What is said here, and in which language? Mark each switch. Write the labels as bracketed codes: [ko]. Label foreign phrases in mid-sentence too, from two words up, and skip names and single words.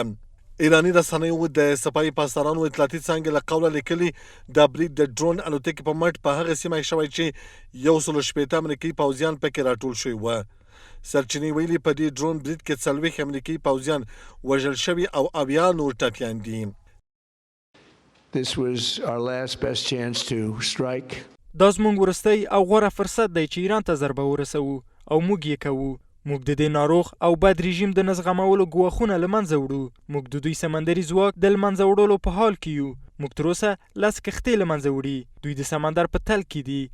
[ps] ایرانی رسنیو د سپاه پاسدارانو اطلاعاتي څانګې له قوله لیکلي د برید د ډرون الوتکې په مټ په هغه سیمه شوی چې 160 امریکایي پوځیان پکې راټول شوي وو. سرچینې ویلي په دې ډرون برید کې 40 امریکایي پوځیان وژل شوي او 80 نور ټپیان دي. [en] This was our last best chance to strike. [ps] دا زموږ وروستی او غوره فرصت دی چې ایران ته ضربه ورسوو او موږ یې کوو. موږ د دې ناروغ او بد رژیم د نزغمولو ګواښونه له منځه وړو. موږ د دوی سمندري ځواک د له منځه وړلو په حال کې یو. موږ تر اوسه 10 کښتۍ له منځه وړي. دوی د سمندر په تل کې دي.